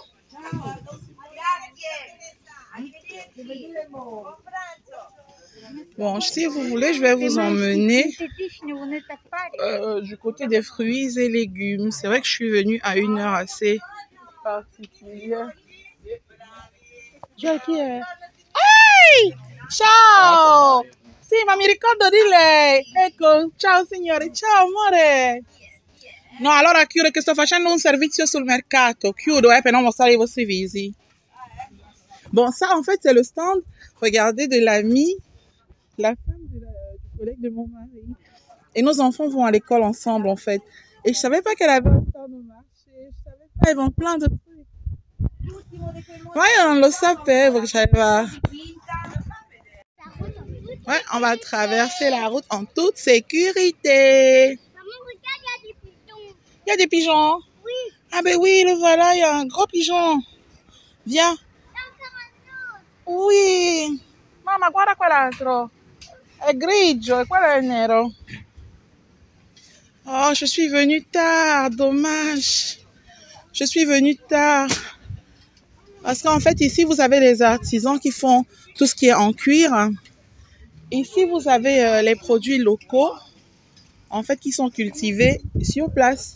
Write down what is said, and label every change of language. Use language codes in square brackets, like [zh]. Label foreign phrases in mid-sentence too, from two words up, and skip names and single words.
[fr] Bon, si vous voulez, je vais vous emmener du côté des fruits et légumes. C'est vrai que je suis venue à une heure assez particulière. Joël, qui est? Hey! [it] Ciao! Sì, ma mi ricordo di lei. Ecco, ciao signore, ciao amore. No, allora chiudo che sto facendo un servizio sul mercato. Chiudo, per non mostrare i vostri visi. [fr] Bon, ça, en fait, c'est le stand, regardez, de l'amie, la femme du collègue de mon mari. Et nos enfants vont à l'école ensemble, en fait. Et je savais pas qu'elle avait un stand au marché. Je savais pas, ils vendent plein de trucs. Ouais, on le savait, ouais, on va traverser la route en toute sécurité. Il y a des pigeons. Oui. Ah ben oui, le voilà, il y a un gros pigeon. Viens. Oui. [it] Mamma, guarda quell'altro. È grigio e quello è nero. [fr] Oh, je suis venue tard, dommage. Je suis venue tard. Parce qu'en fait, ici, vous avez les artisans qui font tout ce qui est en cuir. Ici, vous avez les produits locaux, en fait, qui sont cultivés sur place.